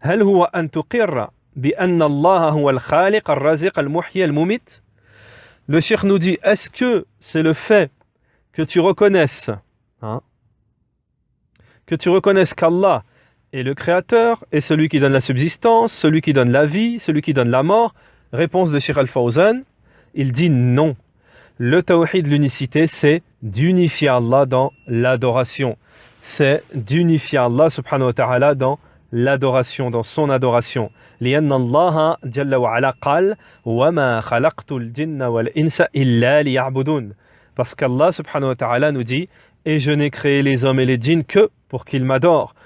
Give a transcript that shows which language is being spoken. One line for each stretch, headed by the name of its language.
Arabic: هل هو أن تقر بأن الله هو الخالق الرازق المحيي المميت ?
French: Le Cheikh nous dit, est-ce que c'est le fait que tu reconnaisses qu'Allah est le créateur et celui qui donne la subsistance, celui qui donne la vie, celui qui donne la mort? Réponse de Cheikh Al-Fawzan, il dit non. Le tawhid, l'unicité, c'est d'unifier Allah dans l'adoration. C'est d'unifier Allah subhanahu wa ta'ala dans l'adoration, dans son adoration.
Arabic: لأن الله جل وعلا قال وما خلقت الجن والإنس إلا ليعبدون.
French: Parce qu'Allah subhanahu wa ta'ala nous dit, et je n'ai créé les hommes et les djinns que pour qu'ils m'adorent.